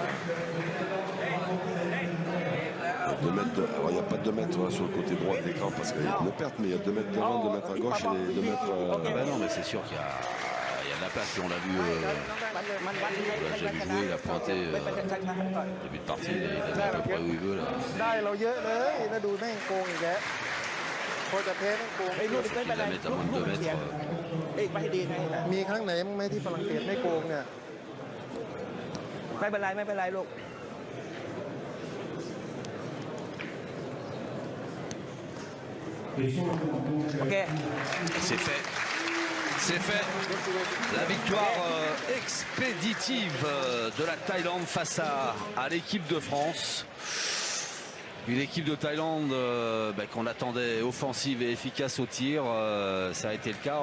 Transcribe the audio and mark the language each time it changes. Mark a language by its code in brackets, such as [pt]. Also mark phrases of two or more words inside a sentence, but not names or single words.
[fr] Alors il n'y a pas 2 mètres sur le côté droit de l'écran parce qu'il y a une perte, mais il y a 2 mètres devant, 2 mètres à gauche et 2 mètres. Ben non, mais c'est sûr qu'il y a de la place. Puis on l'a vu, on l'a déjà vu jouer, il a pointé début de partie, il a à peu près où il veut là. [th] ได้เราเยอะเลยแล้วดูแม่งโกงอีกแล้วพอจะแพ้แม่งโกง [fr] Il faut qu'il la mette à moins de 2 mètres. [th] เอ้ยไปให้ดีไงล่ะ มีครั้งไหนมั้งไหมที่ฝรั่งเศสไม่โกงเนี่ย ไม่เป็นไรไม่เป็นไรลูก โอเค [fr] C'est fait. C'est fait. La victoire expéditive de la Thaïlande face à l'équipe de France. Une équipe de Thaïlande qu'on attendait offensive et efficace au tir. Ça a été le cas.